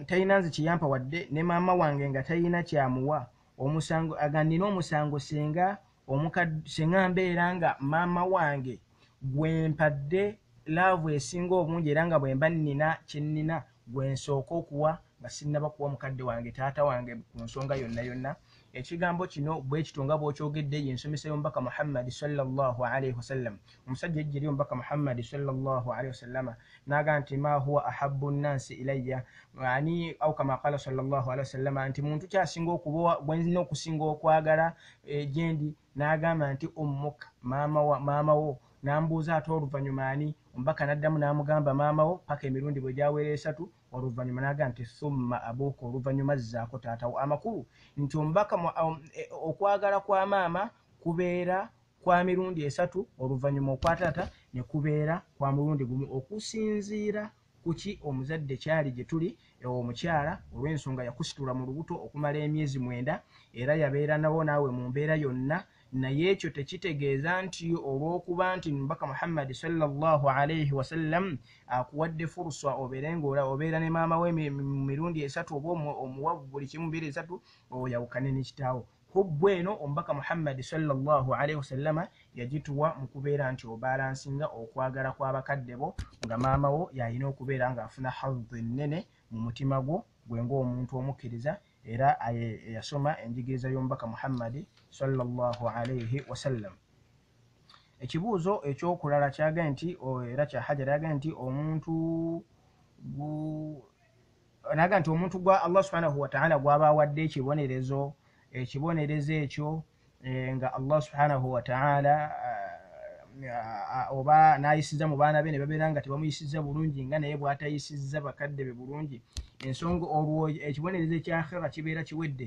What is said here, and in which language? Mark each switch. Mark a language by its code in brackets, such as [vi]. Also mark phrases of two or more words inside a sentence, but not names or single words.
[lg] talina nze kiyampa wadde ne maama wange nga talina kyamuwa, omusango agannina omusango singa mbeera nga maama wange gwe mpadde laavu esinga obungi era nga bwe mba nnina kye nnina gwe nsooka okuwa nga sinnaba kuwa mukadde wange taata wange ku nsonga yonna yonna. Ekigambo kino bwe kito nga bw'okyogedde y'ensomesa y'omubaka Muhammad [ar] صلى الله عليه وسلم. [lg] Omusajja ejjeri omubaka Muhammad [ar] صلى الله عليه وسلم [lg] n'agamba nti [ar] ما هو أحب الناس إلي آني أو كما قال صلى الله عليه وسلم, [lg] nti muntu kyasinga okuba bwe nzina okusinga okwagala gyendi, n'agamba nti ummuka, maama wo. N'ambuuza ate oluvannyuma ani? Omubaka n'addamu n'amugamba maama wo paka emirundi bwe gyawera 3. Oluvannyuma n'agamba nti [ar] ثم أبوك, [lg] oluvannyuma zzaako taata wo. Amakulu nti omubaka okwagala kwa maama kubeera kwa mirundi 3, oluvannyuma okwa taata ne kubeera kwa mulundi gumu, okusinziira kuki omuzadde kyali gye tuli omukyala olw'ensonga yakusitula mu lubuto okumala emyezi 9 era yabeera nabo naawe mu mbeera yonna. Naye ekyo tekitegeeza nti olw'okuba nti Mubaka Muhammad [ar] صلى الله عليه وسلم [lg] akuwadde furusa obeere ng'obeera ne maama we mu mirundi 3 oba omuwa buli kimu 2-3 oyawukane ne kitaawo. Hubbu eno Omubaka Muhammad [ar] صلى الله عليه وسلم [lg] yagituwa mu kubeera nti obalansinga okwagala kw'abakadde bo, nga maama wo yalina okubeera ng'afuna hadhi nnene mu mutima gwo gwe ng'omuntu omukkiriza era yasoma enjigiriza y'Omubaka Muhammad [ar] صلى الله عليه وسلم. [lg] Ekibuuzo ekyokulala kyaga nti era kya Hajar yaga nti omuntu gwa Allah [ar] سبحانه وتعالى [lg] gw'aba awadde ekibonerezo ekyo nga Allah [ar] سبحانه وتعالى [lg] oba n'ayisizza mu baana be ne babeera nga tebamuyisizza bulungi nga naye bw'atayisizza bakadde be bulungi, ensonga olwo ekibonerezo ekyakhera kibeera kiwedde?